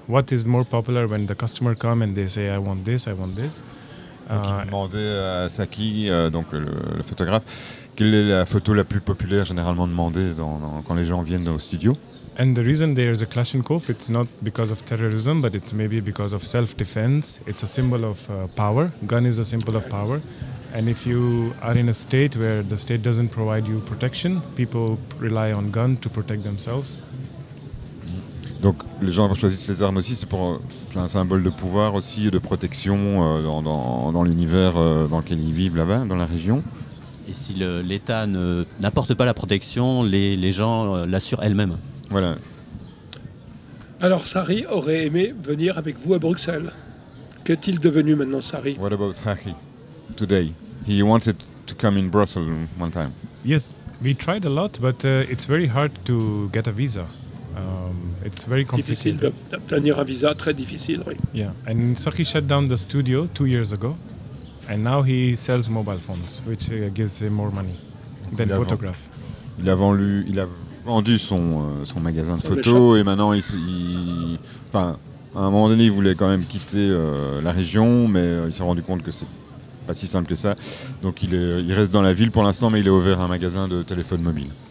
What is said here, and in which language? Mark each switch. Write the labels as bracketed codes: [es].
[en] What is more popular when the customer come and they say, I want this, I want this. [fr] Donc il demandait à Sahi, donc le photographe, quelle est la photo la plus populaire généralement demandée quand les gens viennent au studio. [en] And the reason there is a Kalashnikov, it's not because of terrorism, but it's maybe because of self-defense. It's a symbol of power. Gun is a symbol of power. And if you are in a state where the state doesn't provide you protection, people rely on gun to protect themselves. [fr] Donc les gens choisissent les armes aussi, c'est pour un symbole de pouvoir aussi, de protection dans l'univers dans lequel ils vivent là-bas, dans la région. Et si l'État n'apporte pas la protection, les gens l'assurent elles-mêmes. Voilà. Alors Sari aurait aimé venir avec vous à Bruxelles. Qu'est-il devenu maintenant, Sari? [en] What about Sari? Today, he wanted to come in Brussels one time. Yes, we tried a lot, but it's very hard to get a visa. It's very complicated. [fr] Difficile d'obtenir un visa, très difficile, oui. [en] Yeah, and Sahi shut down the studio 2 years ago, and now he sells mobile phones, which gives him more money than photograph. [fr] Il a vendu son magasin de photos, et maintenant à un moment donné, il voulait quand même quitter la région, mais il s'est rendu compte que c'est pas si simple que ça. Donc il reste dans la ville pour l'instant, mais il a ouvert un magasin de téléphone mobile.